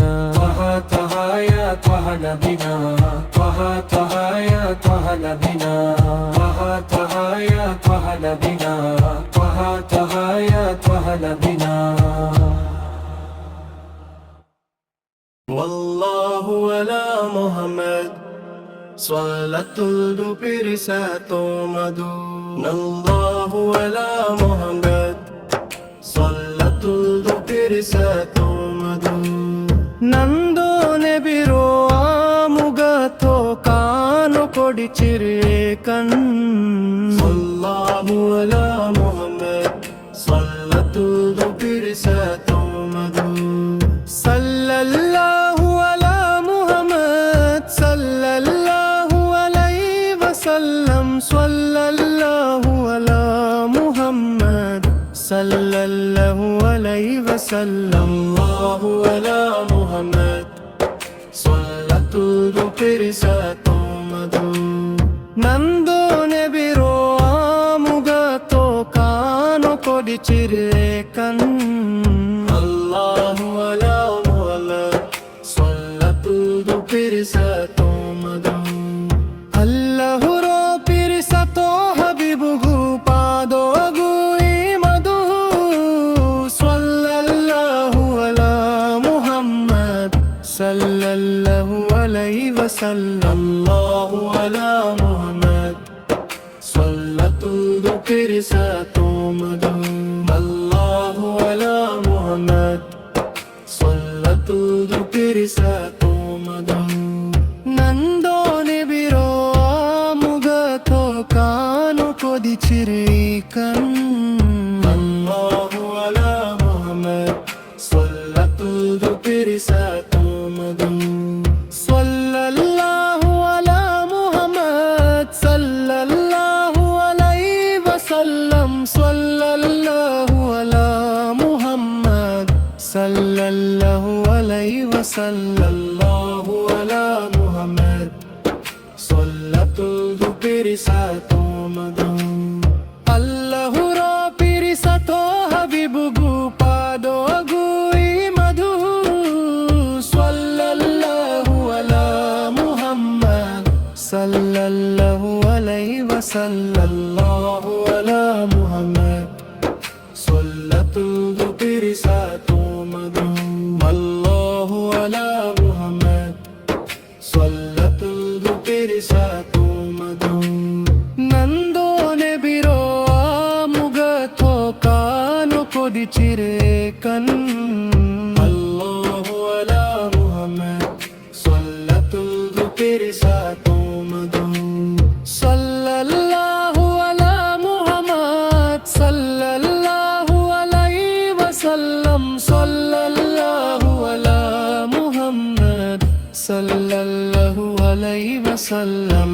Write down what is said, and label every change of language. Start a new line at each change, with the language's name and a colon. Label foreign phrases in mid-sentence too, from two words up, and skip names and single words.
Arabic: طه طه يا طه نبينا طه طه يا طه نبينا طه طه يا طه نبينا طه طه يا طه نبينا والله على محمد صلاة
Malayalam: പിരിസതോ മധു
Arabic: الله على محمد صلاة
Malayalam: പിരിസതോ മധു നന്ദോ നെബിരോ ആമുഗതോ കാനു കൊടിചിരേ കൺ
Arabic: صلى الله على محمد صلاة
Malayalam: പിരിസതോ മധു
Arabic: صلى الله على محمد صلى الله عليه وسلم صلى الله على محمد صلى الله عليه وسلم الله على محمد صلاة
Malayalam: പിരിസതോ മധു നന്ദോ നെബിരോ ആമുഗതോ കാനു കൊടിചിരേ കൺ
Arabic: الله على محمد صلاة
Malayalam: പിരിസതോ മധു അല്ലഹുരോ പിരിസതോ ഹബിബുഗു പാദോഗു ഈ മധു
Arabic: صلى الله على محمد صلى الله عليه وسلم الله على محمد صلاة
Malayalam: പിരിസതോ മധു
Arabic: الله على محمد صلاة
Malayalam: പിരിസതോ മധു നന്ദോ നെബിരോ ആമുഗതോ കാനു കൊദിചിരേ കൺ
Arabic: الله على محمد صلاة
Malayalam: പിരിസതോ മധു
Arabic: صلى الله على محمد صلى الله عليه وسلم صلى الله على محمد صلى الله عليه وسلم الله على محمد صلاة
Malayalam: പിരിസതോ മധു അല്ലഹുരോ പിരിസതോ ഹബിബുഗു പാദോഗു ഈ മധു
Arabic: صلى الله على محمد صلى الله عليه وسلم الله على محمد صلاة
Malayalam: പിരിസതോ മധു
Arabic: الله على محمد صلاة
Malayalam: പിരിസതോ മധു നന്ദോ നെബിരോ ആമുഗതോ കാനു കൊദിചിരേ കൺ
Arabic: الله على محمد صلاة
Malayalam: പിരിസതോ മധു
Arabic: صلى الله على محمد صلى الله عليه وسلم صلى الله على محمد صلى الله عليه وسلم